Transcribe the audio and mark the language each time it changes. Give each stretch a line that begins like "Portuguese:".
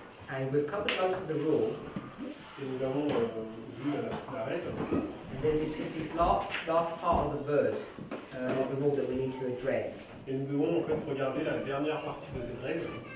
English: and we've covered most of the rule.
French: et nous avons vu la règle.
English: And there's just this last part of the verse of the rule that we need to address.
French: Et nous devons en fait regarder la dernière partie de cette règle.